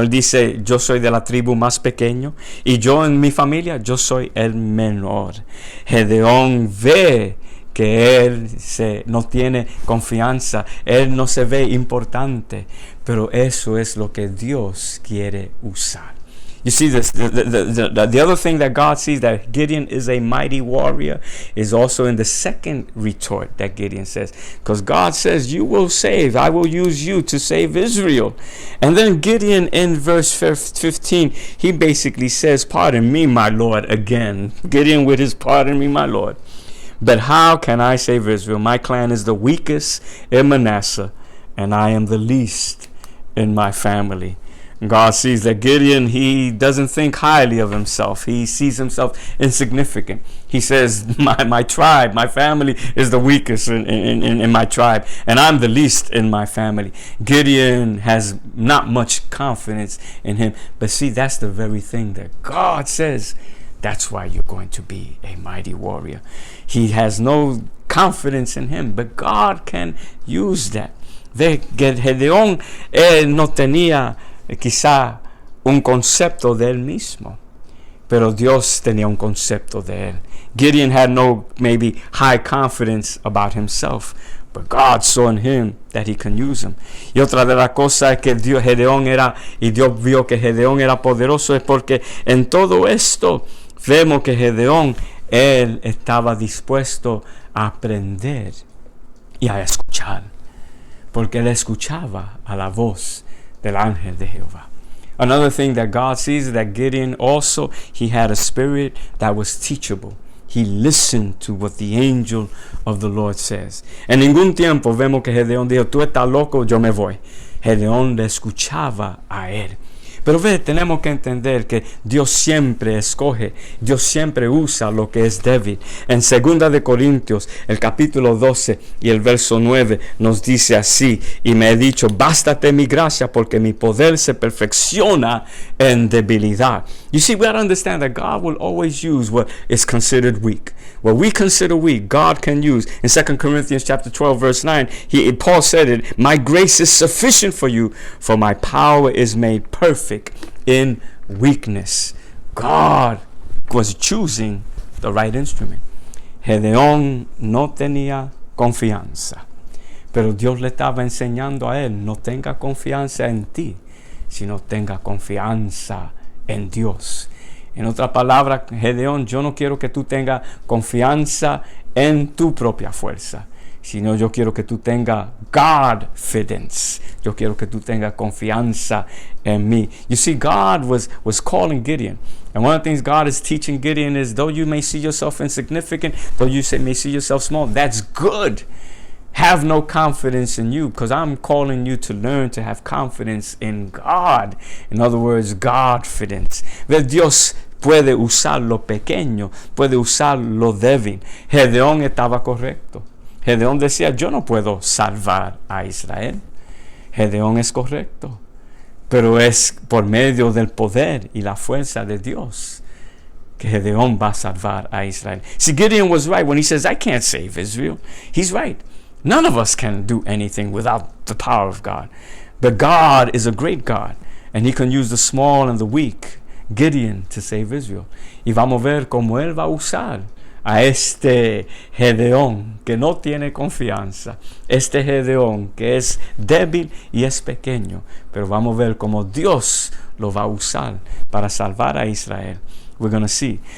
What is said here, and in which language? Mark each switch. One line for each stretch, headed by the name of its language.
Spanish: Él dice, yo soy de la tribu más pequeño y yo en mi familia, yo soy el menor. Gedeón ve que él no tiene confianza, él no se ve importante, pero eso es lo que Dios quiere usar.
English: You see, the other thing that God sees, that Gideon is a mighty warrior, is also in the second retort that Gideon says. Because God says, you will save. I will use you to save Israel. And then Gideon in verse 15, he basically says, pardon me, my Lord, again. Gideon with his pardon me, my Lord. But how can I save Israel? My clan is the weakest in Manasseh, and I am the least in my family. God sees that Gideon, he doesn't think highly of himself. He sees himself insignificant. He says, my tribe, my family is the weakest in my tribe, and I'm the least in my family. Gideon has not much confidence in him. But see, that's the very thing that God says, that's why you're going to be a mighty warrior. He has no confidence in him, but God can use that.
Spanish: Gedeón no tenía quizá un concepto de él mismo, pero Dios tenía un concepto de él.
English: Gideon had no maybe high confidence about himself, but God saw in him that he can use him.
Spanish: Y otra de las cosas es que Dios vio que Gedeón era poderoso, es porque en todo esto vemos que Gedeón, él estaba dispuesto a aprender y a escuchar, porque él escuchaba a la voz del ángel de Jehová.
English: Another thing that God sees is that Gideon also, he had a spirit that was teachable. He listened to what the angel of the Lord says.
Spanish: En ningún tiempo vemos que Gedeón dijo, tú estás loco, yo me voy. Gedeón le escuchaba a él. Pero tenemos que entender que Dios siempre escoge, Dios siempre usa lo que es débil. En 2 de Corintios, el capítulo 12 y el verso 9 nos dice así, y me he dicho, bástate mi gracia porque mi poder se perfecciona en debilidad.
English: You see, we have to understand that God will always use what is considered weak. What we consider weak, God can use. In 2 Corinthians chapter 12, verse 9, Paul said it, my grace is sufficient for you, for my power is made perfect in weakness. God was choosing the right instrument.
Spanish: Gedeón no tenía confianza, pero Dios le estaba enseñando a él, no tenga confianza en ti, sino tenga confianza en Dios. En otra palabra, Gedeón, yo no quiero que tú tengas confianza en tu propia fuerza, sino yo quiero que tú tengas Godfidence. Yo quiero que tú tengas confianza en mí.
English: You see, God was calling Gideon. And one of the things God is teaching Gideon is, though you may see yourself insignificant, though you may see yourself small, that's good. Have no confidence in you, because I'm calling you to learn to have confidence in God. In other words, Godfidence.
Spanish: Dios puede usar lo pequeño, puede usar lo débil. Gedeón estaba correcto. Gedeón decía, yo no puedo salvar a Israel. Gedeón es correcto, pero es por medio del poder y la fuerza de Dios que Gedeón va a salvar a Israel.
English: See, Gideon was right when he says, I can't save Israel. He's right. None of us can do anything without the power of God. But God is a great God, and He can use the small and the weak, Gideon, to save Israel.
Spanish: Y vamos a ver cómo Él va a usar a este Gedeón que no tiene confianza, este Gedeón que es débil y es pequeño, pero vamos a ver cómo Dios lo va a usar para salvar a Israel.
English: We're going to see.